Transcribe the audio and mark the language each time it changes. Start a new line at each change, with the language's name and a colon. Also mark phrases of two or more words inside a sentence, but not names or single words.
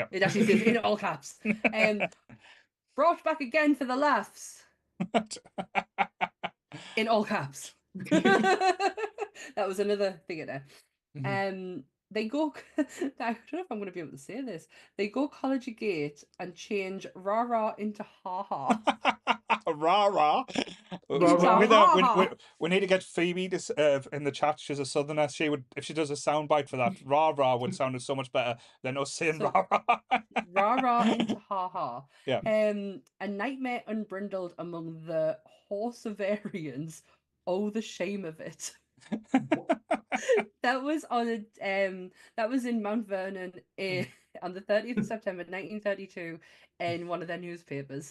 English: It actually says in all caps. Brought back again for the laughs, in all caps. That was another theatre. Mhm. They go. I don't know if I'm going to be able to say this. They go college gate and change rah rah into ha ha. Rah rah. Rah Into rah. ha We need to get Phoebe to in the chat. She's a southerner. She would, if she does a soundbite for that, rah rah would sound so much better than us saying So rah rah. rah rah into ha ha. Yeah. A nightmare unbrindled among the Horsevarians. Oh, the shame of it. That was that was in Mount Vernon on the 30th of September 1932 in one of their newspapers.